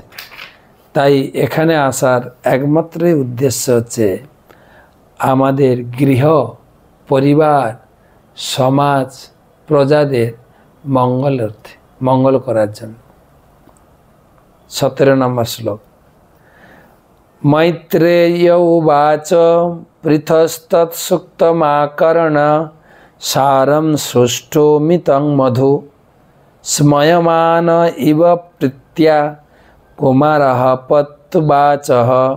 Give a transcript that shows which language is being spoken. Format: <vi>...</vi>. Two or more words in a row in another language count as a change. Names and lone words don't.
<bn>তাই এখানে আসার একমাত্র উদ্দেশ্য হচ্ছে আমাদের গৃহ পরিবার সমাজ প্রজাদের মঙ্গল করার জন্য। 17 নম্বর শ্লোক।</bn> <sa>मैत्रेय उवाच पृथस्तत्सुक्तमाकर्ण सारं सुष्ठुमितं मधु स्मयमान इव प्रीत्या कुमारः पत्तुवाचः।</sa>